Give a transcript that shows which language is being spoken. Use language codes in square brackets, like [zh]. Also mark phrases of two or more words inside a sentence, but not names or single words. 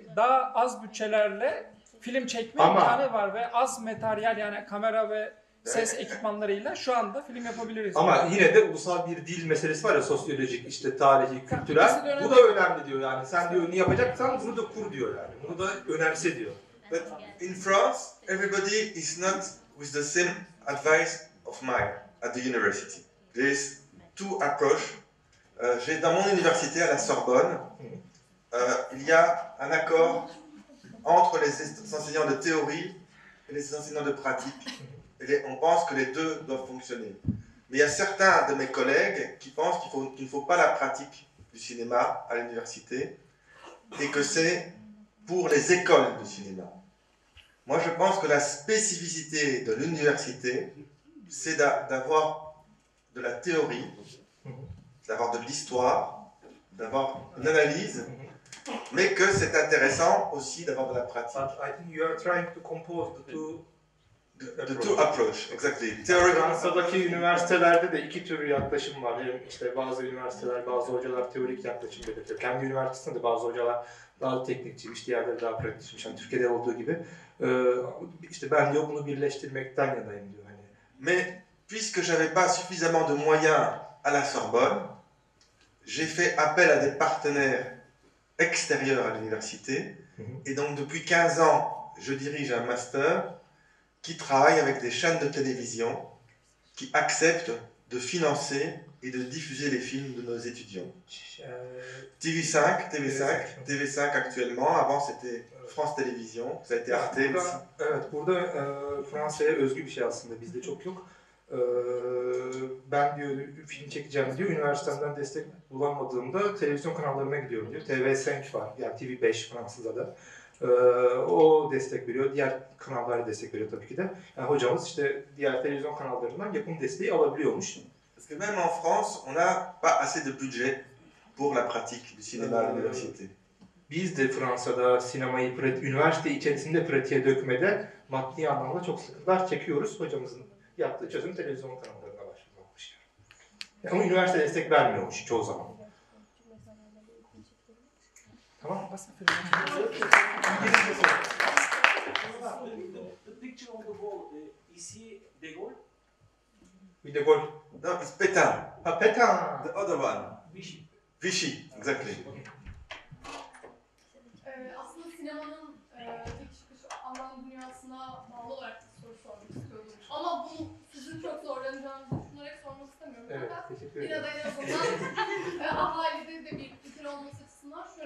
[tr] Daha az bütçelerle film çekme imkanı var ve az materyal, yani kamera ve ses ekipmanlarıyla şu anda film yapabiliriz. Ama yani yine de ulusal bir dil meselesi var ya, sosyolojik, işte tarihi, kültürel. Bu da önemli diyor yani. Sen diyor ne yapacaksan bunu da kur diyor yani. Bunu da önemse diyor. [en] But in France, everybody is not with the same advice of mine at the university. There is two approaches. [fr] Dans mon université à la Sorbonne, il y a un accord entre les enseignants de théorie et les enseignants de pratique. On pense que les deux doivent fonctionner. Mais il y a certains de mes collègues qui pensent qu'il ne faut pas la pratique du cinéma à l'université et que c'est pour les écoles de cinéma. Moi, je pense que la spécificité de l'université, c'est d'avoir de la théorie, d'avoir de l'histoire, d'avoir une analyse, mais que c'est intéressant aussi d'avoir de la pratique. [en] But I think you are trying to compose the two approach, exactly. [tr] Fransa'daki üniversitelerde de iki tür yaklaşım var. Hem işte bazı üniversiteler, bazı hocalar teorik yaklaşım belirtiyor. Kendi üniversitesinde de bazı hocalar daha teknikçiymiş, diğerleri daha pratikçiymiş. Yani Türkiye'de olduğu gibi. İşte ben diyor bunu birleştirmekten yanayım diyor. Hani. [fr] Mais puisque j'avais pas suffisamment de moyens à la Sorbonne, j'ai fait appel à des partenaires extérieurs à l'université. Et donc depuis 15 ans, je dirige un master qui travaille avec des chaînes de télévision qui acceptent de financer et de diffuser les films de nos étudiants. TV5 actuellement, avant c'était France Télévisions, ça a été Arte aussi. [tr] Evet, burada Fransa'ya özgü bir şey aslında, bizde çok yok. Ben diyor film çekeceğim diyor, üniversitemden destek bulamadığımda televizyon kanallarına gidiyorum diyor. TV5 var, yani TV5 Fransız'da da. O destek veriyor, diğer kanallara destek veriyor tabii ki de. Yani hocamız işte diğer televizyon kanallarından yapım desteği alabiliyormuş. [fr] Parce que même en France, on n'a pas assez de budget pour la pratique du cinéma à l'université. [tr] Biz de Fransa'da sinemayı üniversite içerisinde pratiğe dökmede maddi anlamda çok sıkıntılar çekiyoruz. Hocamızın yaptığı çözüm televizyon kanallarına başlamış. Yani ama üniversite destek vermiyormuş çoğu zaman. Tamam. [en] The picture on the wall, is he De Gaulle? [tr] Bir de gol. [en] No, it's Pétain. [tr] Ha Pétain. [en] The other one. Vichy. Vichy, exactly. [tr] Aslında sinemanın ilk çıkış Alman dünyasına bağlı olarak bir soru sormak istiyordum. Ama bu sizin çok zorlanacağınızı düşünerek sormak istemiyorum. Evet, Fakat teşekkür yine de ederim. en azından ahalide de bir fikir olması açısından şöyle